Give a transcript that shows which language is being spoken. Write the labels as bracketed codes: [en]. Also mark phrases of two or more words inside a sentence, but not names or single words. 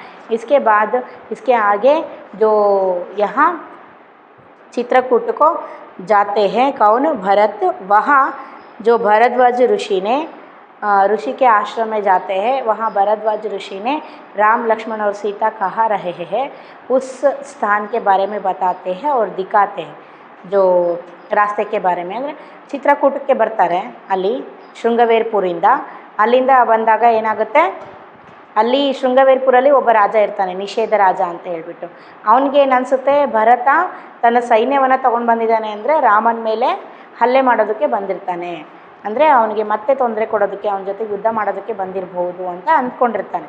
[hi] इसके बाद इसके आगे जो यहाँ चित्रकूट को जाते हैं कौन? भरत. वहाँ जो भारद्वाज ऋषि ने ऋषि के आश्रम में जाते हैं। वहाँ भरद्वाज ऋषि ने राम लक्ष्मण और सीता कहाँ रहे हैं उस स्थान के बारे में बताते हैं और दिखाते हैं, जो ರಾಸ್ತೆ के बारे में। [kn] ಅಂದರೆ ಚಿತ್ರಕೂಟಕ್ಕೆ ಬರ್ತಾರೆ ಅಲ್ಲಿ ಶೃಂಗವೇರಪುರಿಂದ. ಅಲ್ಲಿಂದ ಬಂದಾಗ ಏನಾಗುತ್ತೆ, ಅಲ್ಲಿ ಶೃಂಗವೇರಪುರಲ್ಲಿ ಒಬ್ಬ ರಾಜ ಇರ್ತಾನೆ, ನಿಷೇಧ ರಾಜ ಅಂತ ಹೇಳ್ಬಿಟ್ಟು. ಅವನಿಗೆ ಏನು ಅನಿಸುತ್ತೆ, ಭರತ ತನ್ನ ಸೈನ್ಯವನ್ನು ತೊಗೊಂಡು ಬಂದಿದ್ದಾನೆ ಅಂದರೆ ರಾಮನ ಮೇಲೆ ಹಲ್ಲೆ ಮಾಡೋದಕ್ಕೆ ಬಂದಿರ್ತಾನೆ, ಅಂದರೆ ಅವನಿಗೆ ಮತ್ತೆ ತೊಂದರೆ ಕೊಡೋದಕ್ಕೆ, ಅವನ ಜೊತೆ ಯುದ್ಧ ಮಾಡೋದಕ್ಕೆ ಬಂದಿರಬಹುದು ಅಂತ ಅಂದ್ಕೊಂಡಿರ್ತಾನೆ.